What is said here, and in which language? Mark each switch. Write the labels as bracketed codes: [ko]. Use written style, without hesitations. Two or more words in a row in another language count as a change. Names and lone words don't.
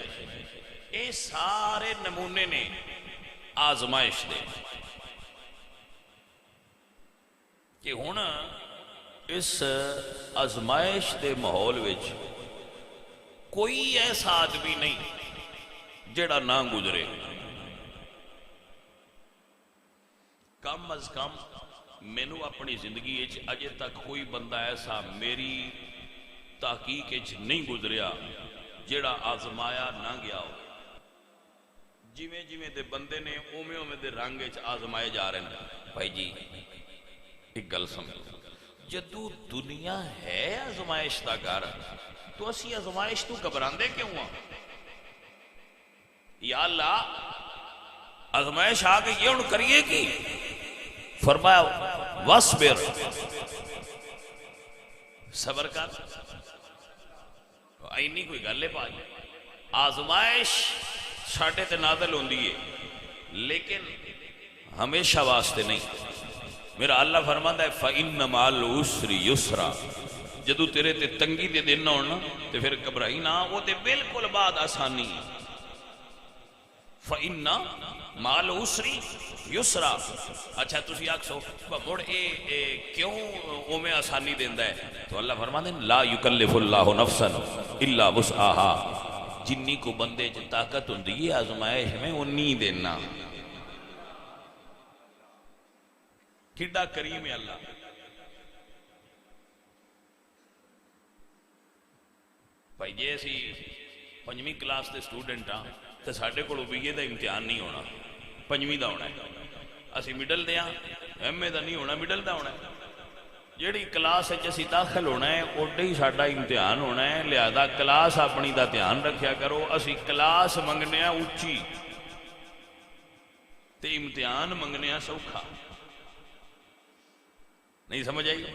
[pa] اے سارے نمونے نے آزمائش دے کہ ہون اس آزمائش دے ماحول وچ کوئی ایسا آدمی نہیں جڑا نہ گزرے، کم از کم مینو اپنی زندگی اجے تک کوئی بندہ ایسا میری تحقیق نہیں گزریا جڑا آزمایا نہ گیا ہو۔ جویں جویں دے بندے نے اوویں دے رنگ آزمائے جا رہے ہیں۔ بھائی جی ایک گل سمجھو، جدو دنیا ہے آزمائش دا گھر تو اسی آزمائش تو گھبراندے کیوں ہاں؟ یا اللہ آزمائش آ گئی یہ ان کریے کی؟ فرمایا وَاصْبِرْ، صبر کر۔ اینی کوئی گلے پا جائے، آزمائش ساٹھے تے نازل ہوندی ہے لیکن ہمیشہ واسطے نہیں۔ [ur] میرا اللہ فرماتا ہے [ar] فَإِنَّ مَعَ الْعُسْرِ يُسْرًا، [pa] جدو تیرے تے تنگی دے دن ہونا تے پھر گھبرائی نہ، وہ تے بالکل بعد آسانی ہے۔ [ar] فَإِنَّ مَعَ الْعُسْرِ يُسْرًا۔ [pa] اچھا تسی آکھو بڑ اے کیوں اوویں آسانی دیندا ہے؟ [ur] تو اللہ فرماتے ہیں [ar] لا یکلف اللہ نفسا الا وسعها، [pa] جنی کو بندے چ طاقت ہوندی ہے آزمائش میں انی دینا۔ کڈا کریم ہے اللہ۔ بھائی جی اسی پنجویں کلاس دے سٹوڈنٹ ہاں تے ساڈے کول BA دا امتحان نہیں ہونا، پنجویں دا ہونا ہے، اسی مڈل دے ہاں، MA دا نہیں ہونا، مڈل دا ہونا ہے۔ جیڑی کلاس اسی داخل ہونا ہے اوڈے ہی ساڈا امتحان ہونا ہے، لہذا کلاس اپنی دا دھیان رکھیا کرو۔ اسی کلاس منگنے اونچی تے امتحان منگنے سوکھا، نہیں سمجھ آئی؟